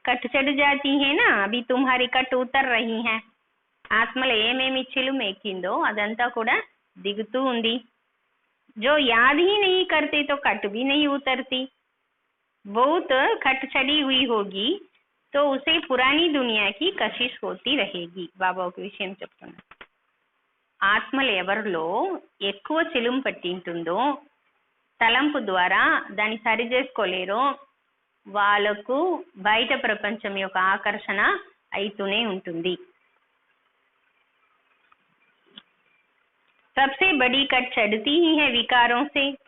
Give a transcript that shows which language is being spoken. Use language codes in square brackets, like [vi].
[hi] Cut చెడు జాతి है ना, अभी तुम्हारी कट उतर रही है. [te] ఆత్మలో ఏమేమి చిలుము ఎక్కిందో అదంతా కూడా దిగుతూ ఉంది. [hi] जो याद ही नहीं करते तो कट भी नहीं उतरती. बहुत खट चढ़ी हुई होगी तो उसे पुरानी दुनिया की कशिश होती रहेगी. [te] బాబా ఒక విషయం చెప్తున్నారు. ఆత్మలు ఎవరిలో ఎక్కువ చిలుము పట్టింటుందో, తలంపు ద్వారా దాన్ని సరి చేసుకోలేరో వాళ్ళకు బయట ప్రపంచం యొక్క ఆకర్షణ అయితూనే ఉంటుంది. [hi] सबसे बड़ी कट चढ़ती ही है विकारों से.